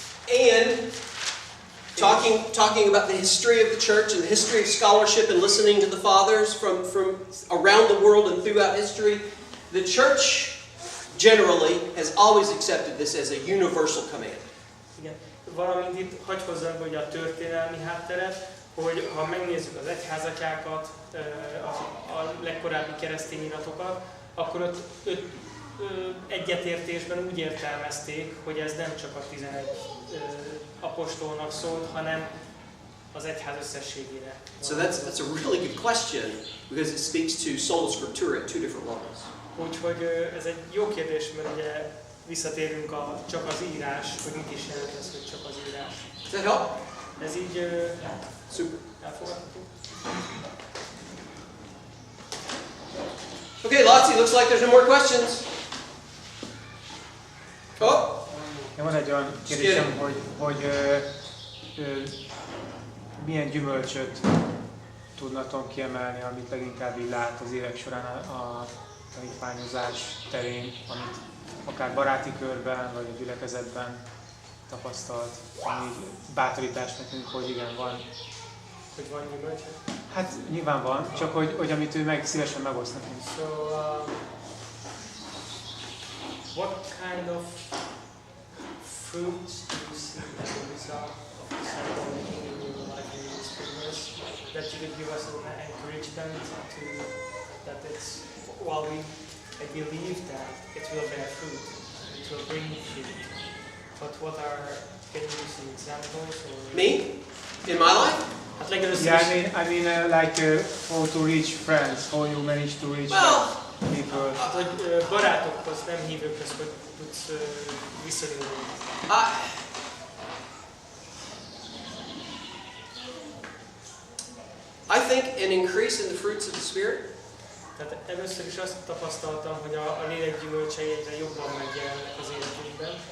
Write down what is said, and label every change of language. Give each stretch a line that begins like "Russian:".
English: And talking about the history of the church and the history of scholarship and listening to the fathers from around the world and throughout history, the church generally has always accepted this as a universal command.
Hungarian: Igen. Valamint itt hagy hozzám, hogy a történelmi hátteret, hogy ha megnézzük az egyházatyákat, a legkorábbi keresztény iratokat, akkor ott egyetértésben úgy értelmezték, hogy ez nem csak a 11 apostolnak szólt, hanem az egyház összességére.
English: So that's a really good question because it speaks to sola scriptura at two different levels.
Hungarian: Úgyhogy ez egy jó kérdés, mert ugye visszatérünk csak az írás, hogy mit is jelent ez, hogy csak az írás.
English: Does that help?
Hungarian: Ez így
English: Super.
Hungarian: elfogadható.
English: Okay, Lotzi, looks like there's no more questions. Oh.
Hungarian: Van egy olyan kérdésem, hogy milyen gyümölcsöt tudnatok kiemelni, amit leginkább így lát az évek során a tanítványozás terén, amit akár baráti körben, vagy a gyülekezetben tapasztalt, ami bátorítás nekünk, hogy igen, van. Hogy van gyümölcse? Hát nyilván van, csak hogy amit ő szívesen megoszt nekünk.
English: So, what kind of fruits do you see as a result of the Cycle in your life in this business that you could give us an encouragement to that it's while I believe that it will bear fruit, it will bring fruit. But can you give some examples or? Me? In my life? Yeah, I mean like how to reach friends, how you manage to reach people.
Hungarian: Hogy barátokhoz, nem hívőkhöz, hogy tudsz viszonyulni.
English: I think an increase in the fruits of the Spirit.
Hungarian: Tehát először is azt tapasztaltam, hogy a lélek gyümölcsei egyre jobban megjelennek az életünkben.